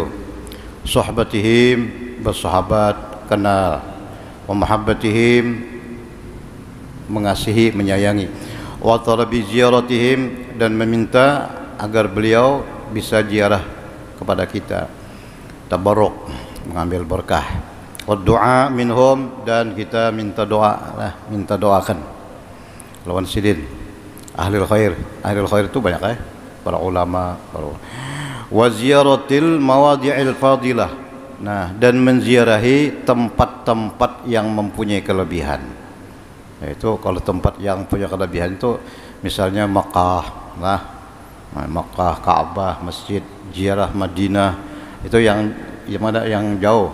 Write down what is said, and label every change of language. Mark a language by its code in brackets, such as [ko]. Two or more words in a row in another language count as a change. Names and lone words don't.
[id] Sohbatihim, bersahabat, kenal. [ar] ومحبتهم, [id] mengasihi, menyayangi. [ar] وطلب زيارتهم, [id] dan meminta agar beliau bisa ziarah kepada kita, tabarruk, mengambil berkah. [ar] والدعاء منهم, [id] dan kita minta doa, minta doakan lawan sidin. [ar] أهل الخير [id] itu banyak para ulama, [ar] وزيارة المواضع الفاضلة. [id] Nah, dan menziarahi tempat-tempat yang mempunyai kelebihan. Yaitu kalau tempat yang punya kelebihan itu misalnya Makkah, Makkah, Ka'bah, masjid, ziarah Madinah, itu yang mana yang jauh.